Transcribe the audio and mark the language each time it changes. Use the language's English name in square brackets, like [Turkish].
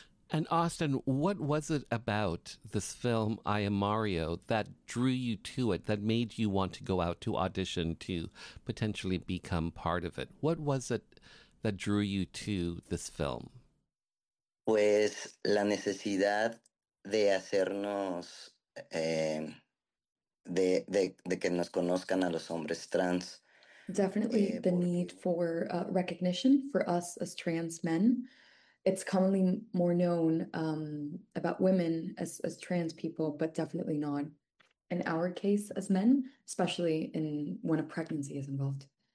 [English] And Austin, what was it about this film, I Am Mario, that drew you to it, that made you want to go out to audition to potentially become part of it? What was it that drew you to this film? [Spanish] Pues la necesidad de hacernos, de que nos conozcan a los hombres trans. [English] Definitely the need for recognition for us as trans men. It's commonly more known about women as trans people, but definitely not in our case as men, especially in when a pregnancy is involved.